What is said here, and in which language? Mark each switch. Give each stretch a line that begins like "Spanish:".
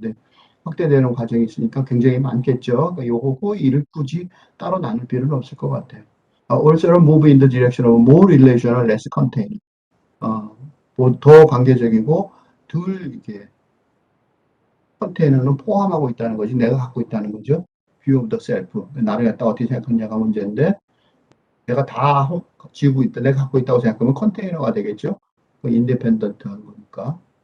Korean: 근데 확대되는 과정이 있으니까 굉장히 많겠죠. 그러니까 요거 호의를 굳이 따로 나눌 필요는 없을 것 같아요.
English: Also move in the direction of more relational, less contained.
Korean: 더 관계적이고 덜 이게 컨테이너는 포함하고 있다는 거지 내가 갖고 있다는 거죠.
English: view of the self.
Korean: 나를 갖다 어떻게 생각하느냐가 문제인데 내가 다 지우고 있다. 내가 갖고 있다고 생각하면 컨테이너가 되겠죠. 인디펜던트한 거니까.